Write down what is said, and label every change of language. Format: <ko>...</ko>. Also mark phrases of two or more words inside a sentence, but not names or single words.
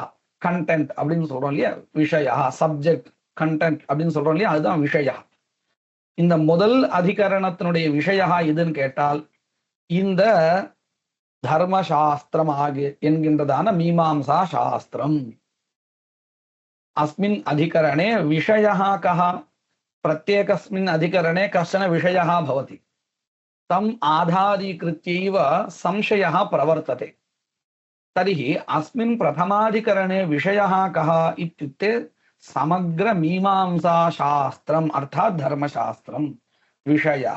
<ta>கண்டென்ட் அப்படின்னு சொல்றோம் இல்லையா, விஷயா.</ta> <en>subject content</en> <ta>அப்படின்னு சொல்றோம் இல்லையா, அதுதான் விஷயா. இந்த முதல் அதிகரணத்தினுடைய விஷயா எதுன்னு கேட்டால் இந்த தர்மசாஸ்திரம் என்கின்றதான மீமாம்சா சாஸ்திரம்.</ta> <sa>अस्मिन् अधिकरणे विषयः कः? प्रत्येकस्मिन् अधिकरणे कश्चन विषयः भवति, तम् आधारीकृत्यैव संशयः प्रवर्तते. तर्हि अस्मिन् प्रथमाधिकरणे विषयः कः इत्युक्ते समग्र मीमांसा शास्त्रम् अर्थात् धर्मशास्त्रं विषयः.</sa>